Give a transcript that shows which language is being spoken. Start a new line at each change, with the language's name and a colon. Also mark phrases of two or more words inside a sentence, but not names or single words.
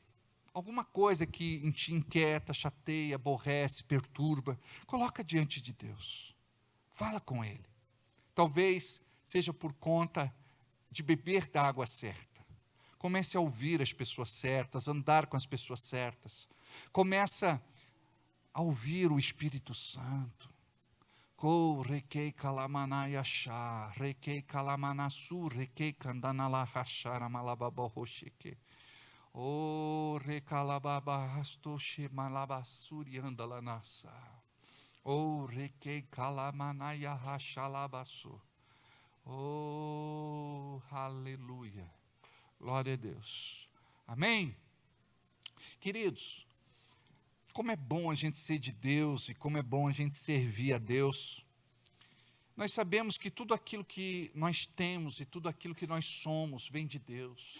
Portuguese: Alguma coisa que te inquieta, chateia, aborrece, perturba, coloca diante de Deus. Fala com Ele. Talvez seja por conta de beber da água certa. Comece a ouvir as pessoas certas, andar com as pessoas certas. Começa a ouvir o Espírito Santo. Rekei kalamanayasha, rekei kalamanasu, rekei kandanalahashara malababohoshike. O recalababastoshi malabasuri andalanasa. O rekei kalamanaya rachalabasu. Oh, aleluia. Glória a Deus. Amém? Queridos, como é bom a gente ser de Deus e como é bom a gente servir a Deus. Nós sabemos que tudo aquilo que nós temos e tudo aquilo que nós somos vem de Deus.